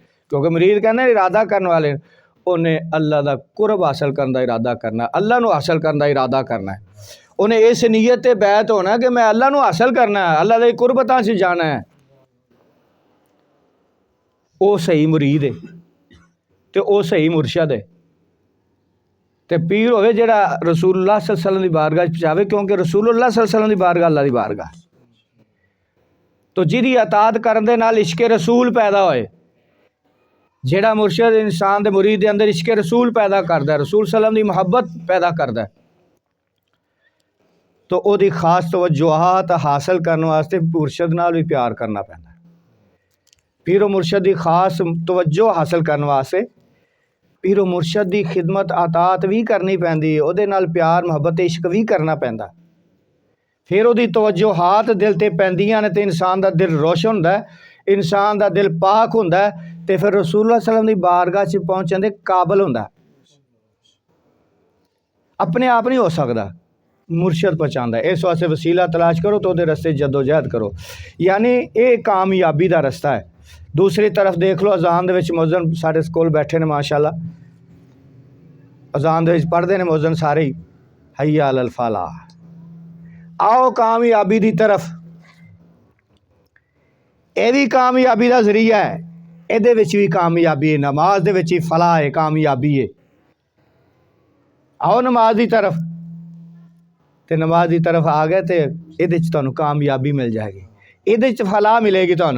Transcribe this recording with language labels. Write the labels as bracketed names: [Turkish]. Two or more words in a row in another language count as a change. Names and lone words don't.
[Urdu] کیونکہ مرید کہتے ارادہ کرنے والے انہیں اللہ کا قرب حاصل کرنے کا ارادہ کرنا ہے، اللہ نوں حاصل کرنے کا ارادہ کرنا ہے. [Punjabi] انہیں اس نیت تے بیعت ہونا کہ میں اللہ نوں حاصل کرنا ہے، اللہ کی قربتاں چ جانا ہے. [Urdu] وہ صحیح مرید ہے تو وہ صحیح مرشد ہے. [Punjabi] تو پیر ہووے جیہڑا رسول اللہ [Arabic] صلى الله عليه وسلم [Punjabi] کی بارگاہ پہنچاوے، کیونکہ رسول اللہ [Arabic] صلى الله عليه وسلم [Punjabi] کی بارگاہ اللہ کی بارگاہ. تو جہدی اطاعت کرن دے نال عشقِ رسول پیدا ہوئے، جیہڑا مرشد انسان دے مرید دے اندر عشقِ رسول پیدا کردا ہے, رسول [Arabic] صلى الله عليه وسلم [Punjabi] دی محبت پیدا کردا ہے، تو اودی خاص توجہات حاصل کرنے واسطے مرشد نال بھی پیار کرنا پیندا ہے. پیر و مرشد کی خاص توجہ حاصل کرنے واسطے پیر و مرشد کی خدمت اطاعت بھی کرنی پیندی ہے، اوہدے نال پیار محبت عشق بھی کرنا پیندا. فیر اوہدی توجہات دل تے پیندیاں نے تے انسان دا دل روشن ہندا ہے، انسان دا دل پاک ہندا ہے، تے فیر رسول اللہ [Arabic] صلى الله عليه وسلم [Punjabi] دی بارگاہ چ پہنچݨ دے قابل ہندا ہے. اپنے آپ نہیں ہو سکدا، مرشد پہنچاندا ہے. اس واسطے وسیلہ تلاش کرو تو اوہدے رستے جدوجہد کرو، یعنی یہ کامیابی دا رستہ ہے. دوسری طرف دیکھ لو، اذان دے وچ مؤذن ساڈے کول بیٹھے نے ماشاءاللہ، اذان دے وچ پڑھدے نے مؤذن سارے ہی [Arabic] حي على الفلاح. [Urdu] آؤ کامیابی کی طرف، یہ بھی کامیابی کا ذریعہ ہے، یہ بھی کامیابی ہے, [Punjabi] نماز دے وچ ہی فلاح ہے, [Urdu] کامیابی ہے. آؤ نماز کی طرف، تو نماز کی طرف آ گئے تو یہ تہانوں کامیابی مل جائے گی، یہ فلاح ملے گی تہانوں.